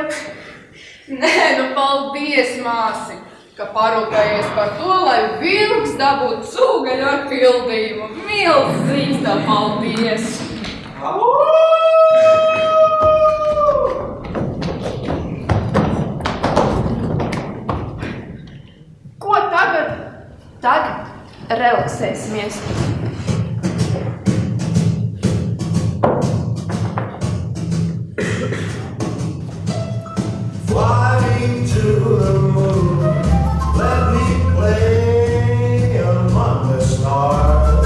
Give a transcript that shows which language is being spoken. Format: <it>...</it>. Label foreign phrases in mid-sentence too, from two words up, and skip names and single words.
<lv>Nē, nu paldies, māsi, ka parūpējies par to, lai vilks dabūtu cūgaļu ar pildījumu. Milzīgs tā paldies! Ko tagad? Tagad relaksēsimies.</lv> <en>Flying to the moon, let me play among the stars.</en>